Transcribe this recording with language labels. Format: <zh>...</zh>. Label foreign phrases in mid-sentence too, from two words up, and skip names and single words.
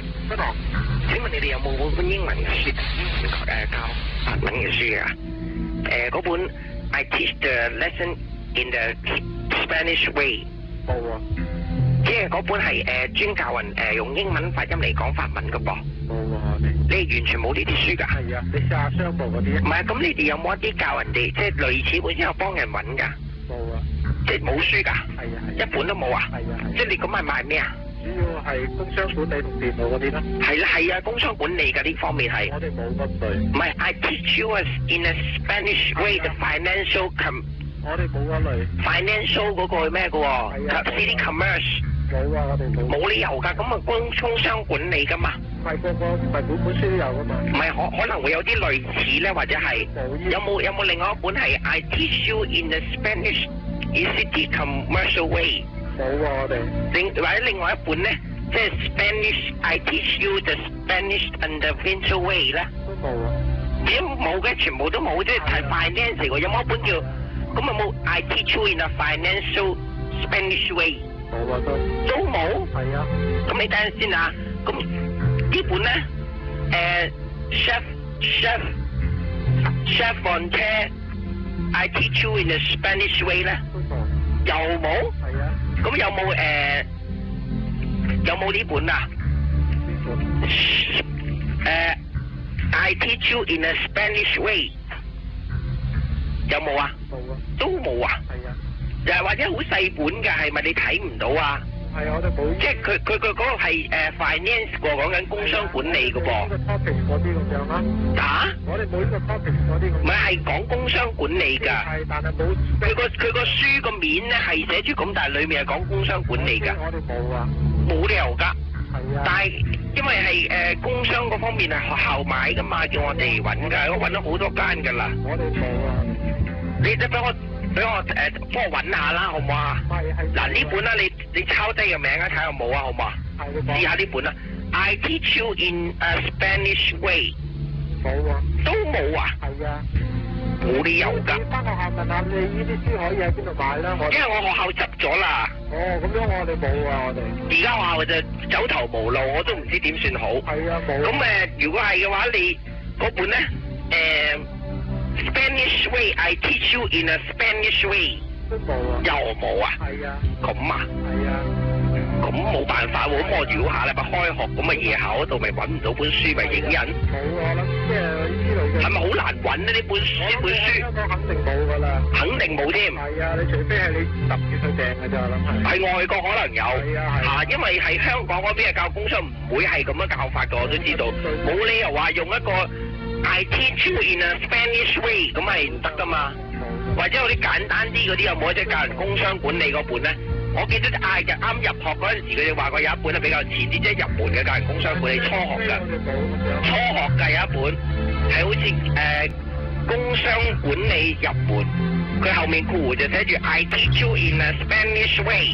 <yue>不落。請問你哋有冇嗰本英文嘅書教法文嘅書啊？</yue> <en>嗰本 I teach the lesson in the Spanish way。</en> <yue>冇啊。即係嗰本係專教人用英文發音嚟講法文嘅噃。冇啊，我哋。你完全冇呢啲書㗎？係啊，你試下商報嗰啲啊。唔係，咁你哋有冇一啲教人哋即係類似本之後幫人揾㗎？冇啊。即係冇書㗎？係啊係。一本都冇啊？係啊係。即係你咁係賣咩啊？主要係工商管理同電腦嗰啲咯。係啦係啊，工商管理嘅呢方面係。我哋冇咁對。</yue> <en>唔係 I teach you in a Spanish way the financial</en> <yue>我哋冇嗰類。 financial 嗰個係咩嘅喎？</yue> <en>City commerce。</en> <yue>冇啊，我哋冇。冇理由㗎，咁啊工商管理㗎嘛。唔係個唔係本書都有㗎嘛。唔係可能會有啲類似咧，或者係有冇另外一本係</yue> <en>I teach you in the Spanish in city commercial way。</en> <yue>冇啊，我哋。或者另外一本咧，即係</yue> <en>Spanish I teach you the Spanish and the financial way</en> <yue>咧。都冇啊。點冇嘅？全部都冇，即係睇 finance 喎。有冇一本叫咁有冇</yue> <en>I teach you in a financial Spanish way？</en> <yue>冇啊，都冇。係啊。咁你等陣先啊。咁呢本咧 ，</yue> <en>Chef on Chair I teach you in a Spanish way</en> <yue>咧。都冇。又冇？係啊。咁有冇呢本啊？呢本。</yue> <en>I teach you in a Spanish way 有冇啊？</en> <yue>冇啊。都冇啊？係啊。又係或者好細本嘅，係咪你睇唔到啊？係啊，我哋冇。即係佢嗰個係finance 喎，講緊工商管理嘅噃。呢個 topic 嗰啲咁樣啦。嚇？我哋冇呢個 topic 嗰啲咁。唔係講工商管理㗎。係，但係冇。佢個書個面咧係寫住咁，但係裡面係講工商管理㗎。我哋冇啊。冇理由㗎。係啊。但係因為係工商嗰方面係學校買㗎嘛，叫我哋揾㗎，我揾咗好多間㗎啦。我哋冇啊。你得俾我幫我揾下啦，好唔好啊？係。嗱呢本啦，你抄低個名啊，睇下有冇啊，好唔好啊？係。試下呢本啦。</yue> <en>I teach you in a Spanish way。</en> <yue>冇啊。都冇啊？係啊。冇理由㗎。你翻學校問下你呢啲書可以喺邊度買啦？因為我學校執咗啦。哦，咁樣我哋冇啊，我哋。而家學校就走投無路，我都唔知點算好。係啊，冇。咁如果係嘅話，你嗰本咧</yue> <en>Spanish way I teach you in a Spanish way</en> <yue>都冇啊。又冇啊？係啊。咁啊？係啊。咁冇辦法喎，咁我如果下禮拜開學，咁咪夜校嗰度咪揾唔到本書咪影印？冇啊，我諗即係呢類嘅。係咪好難揾呢？呢本書？香港肯定冇㗎啦。肯定冇添。係啊，你除非係你特別去訂㗎咋，我諗係。喺外國可能有。係啊係。因為喺香港嗰邊嘅教工商唔會係咁樣教法㗎，我都知道。冇理由話用一個</yue> <en>I teach you in a Spanish way</en> <yue>咁係唔得㗎嘛。或者有啲簡單啲嗰啲有冇？即係教人工商管理嗰本咧？我記得就啱入學嗰陣時，佢哋話過有一本係比較淺啲，即係入門嘅教人工商管理初學㗎。初學㗎有一本係好似工商管理入門，佢後面括弧就寫住</yue> <en>I teach you in a Spanish way。</en>